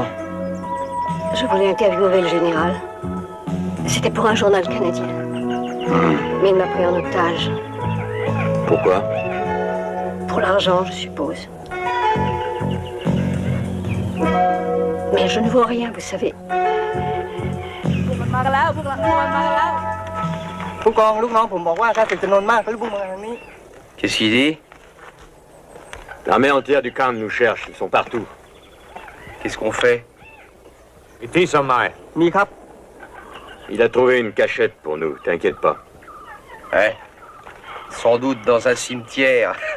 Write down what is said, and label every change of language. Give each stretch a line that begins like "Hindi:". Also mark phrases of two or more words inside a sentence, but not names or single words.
French: Je voulais interviewer le général. C'était pour un journal canadien. Mais il m'a pris en otage. Pourquoi? Pour l'argent, je suppose. Mais je ne vois rien, vous savez.
Thai: มากันแล้วพวกเรามากันแล้วผู้กองลูกน้องผมบอกว่าถ้าเป็นจำนวนมากก็รีบพุ่งมาทางนี้
French: Qu'est-ce qu'il dit? L'armée entière du camp nous cherche, ils sont partout. Qu'est-ce qu'on fait? Ici, Somai.
Thai: มีครับ
French: Il a trouvé une cachette pour nous, t'inquiète pas. Ouais. Sans doute dans un cimetière.